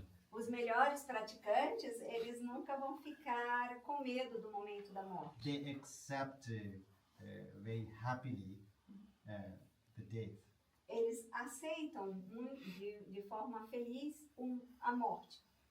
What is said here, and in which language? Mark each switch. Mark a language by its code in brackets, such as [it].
[pt] Os melhores praticantes, eles nunca vão ficar com medo do momento da morte. [en] They accept very happily the death. [pt] Eles aceitam de forma feliz a morte.